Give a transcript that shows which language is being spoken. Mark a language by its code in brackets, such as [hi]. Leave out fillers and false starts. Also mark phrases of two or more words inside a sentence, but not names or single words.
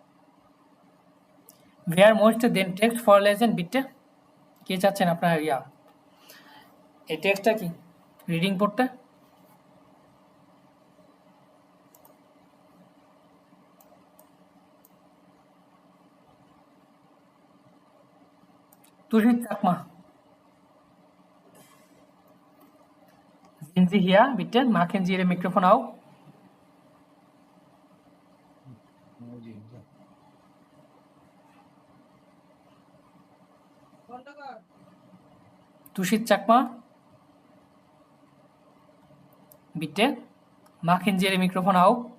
[de] wer möchte den Text vorlesen bitte, [bn] কে চাচ্ছেন আপনার এই টেক্সটটা কি রিডিং পড়তে? তুষিত চাকমা। [de] Sind Sie hier, bitte? Machen Sie Ihr Mikrofon auf. তুষিত চাকমা, bitte? Machen Sie Ihr Mikrofon auf.